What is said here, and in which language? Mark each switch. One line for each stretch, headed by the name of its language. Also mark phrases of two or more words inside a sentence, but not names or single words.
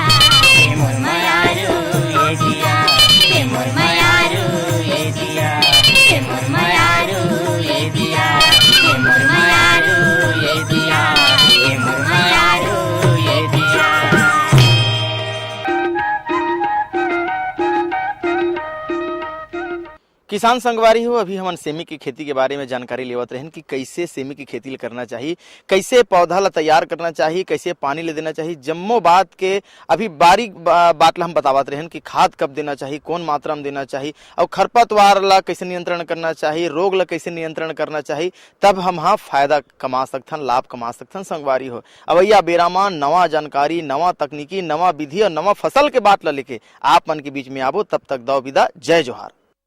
Chhattisgarhi: ये मोर मायारू ये दिया ये मोर मायारू ये दिया ये मोर मायारू ये दिया ये मोर मायारू ये दिया ये मोर मायारू ये दिया। किसान संगवारी हो, अभी हमन सेमी की खेती के बारे में जानकारी लेवत रहन कि कैसे सेमी की खेती करना चाहिए, कैसे पौधा ला तैयार करना चाहिए, कैसे पानी ले देना चाहिए। जम्मो बात के अभी बारीक बात ला हम बतावत रहन कि खाद कब देना चाहिए, कौन मात्रा में देना चाहिए, और खरपतवार ला कैसे नियंत्रण करना चाहिए, रोग ला कैसे नियंत्रण करना चाहिए, तब हम हाँ फायदा कमा सकथन, लाभ कमा सकथन संगवारी हो। अवैया बेरामा नवा जानकारी, नवा तकनीकी, नवा विधि और नवा फसल के बात ला लेके आप मन के बीच में आबो। तब तक दो विदा, जय जोहार।